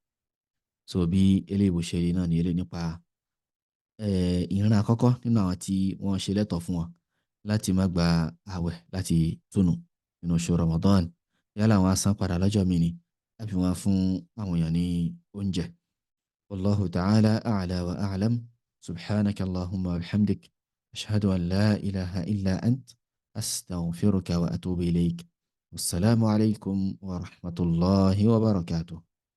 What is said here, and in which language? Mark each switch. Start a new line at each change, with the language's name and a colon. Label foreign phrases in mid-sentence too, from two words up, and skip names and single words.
Yoruba: So bí eléyìí ṣe rí náà ni eléyìí nípa ìran àkọ́kọ́ nínú àwọn tí wọ́n ṣe lẹ́tọ̀ọ́ fún wọn láti má gba àwẹ̀ láti túnú nínú oṣù Ramadan. Yálà wọn á san padà lọ́jọ́ mi ni, àbí wọn á fún àwọn èèyàn ní oúnjẹ.
Arabic: والله تعالى أعلى وأعلم. سبحانك اللهم وبحمدك. أشهد أن لا إله إلا أنت. أستغفرك وأتوب إليك. والسلام عليكم ورحمة الله وبركاته.